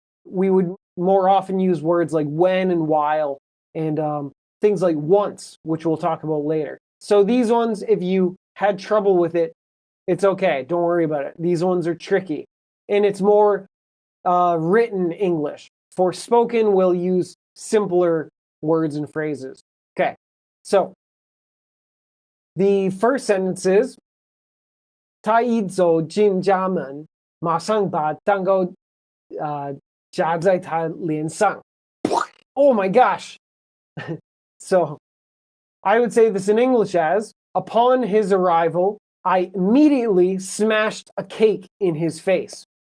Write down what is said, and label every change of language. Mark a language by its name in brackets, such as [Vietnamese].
[English] We would more often use words like when and while and things like once, which we'll talk about later. So these ones, if you had trouble with it, it's okay. Don't worry about it. These ones are tricky. And it's more written English. For spoken, we'll use simpler words and phrases. Okay, so the first sentence is [Chinese] 他一走进家门，马上把蛋糕夹在他脸上。 [English] Oh my gosh! So I would say this in English as, upon his arrival, I immediately smashed a cake in his face.